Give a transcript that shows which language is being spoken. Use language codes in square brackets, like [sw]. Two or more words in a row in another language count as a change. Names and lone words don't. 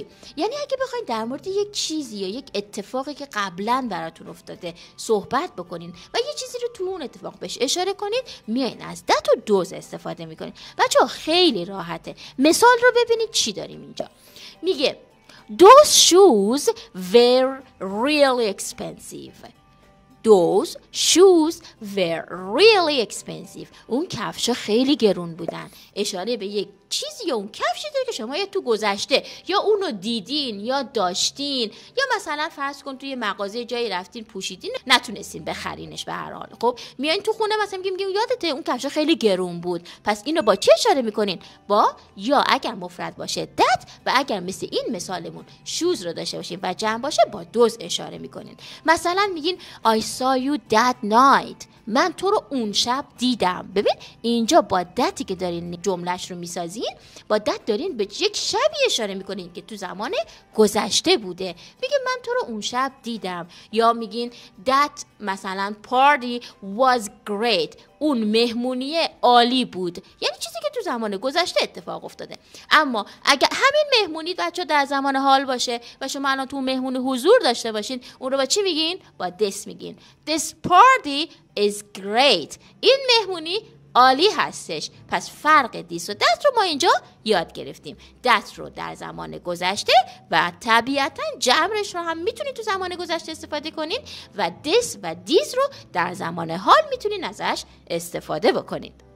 [fa] یعنی اگه بخواید در مورد یک چیزی یا یک اتفاقی که قبلا براتون افتاده صحبت بکنین و یه چیزی رو تو اون اتفاق بهش اشاره کنید، میایین از that و those استفاده میکنین. بچه‌ها خیلی راحته. مثال رو ببینید چی داریم اینجا. [en] میگه those shoes were really expensive. Those shoes were really expensive. [fa] اون کفشا خیلی گرون بودن. اشاره به یک چیزی یا اون کفشی داره که شما یا تو گذشته یا اونو دیدین یا داشتین یا مثلا فرض کن توی مغازه جایی رفتین پوشیدین نتونستین بخرینش. به هر حال خب میایین تو خونه مثلا میگیم یادته اون کفشا خیلی گرون بود. پس اینو با چه اشاره میکنین؟ با یا اگر مفرد باشه that و اگر مثل این مثالمون shoes رو داشته باشین و جمع باشه با those اشاره میکنین. مثلا میگین [en] I saw you that night. [fa] من تو رو اون شب دیدم. ببین اینجا با دتی که دارین جملهش رو میسازین با دت دارین به یک شبی اشاره میکنین که تو زمان گذشته بوده. میگه من تو رو اون شب دیدم. یا میگین that مثلا party was great. اون مهمونی عالی بود. یعنی چیزی که تو زمان گذشته اتفاق افتاده. اما اگر همین مهمونی بچه در زمان حال باشه و شما الان تو مهمونی حضور داشته باشین، اون رو با چی میگین؟ [en] با this میگین. This party is great. [fa] این مهمونی عالی هستش. پس فرق this و that رو ما اینجا یاد گرفتیم. that رو در زمان گذشته و طبیعتا جمعش رو هم میتونید تو زمان گذشته استفاده کنید و this و these رو در زمان حال میتونید ازش استفاده بکنید.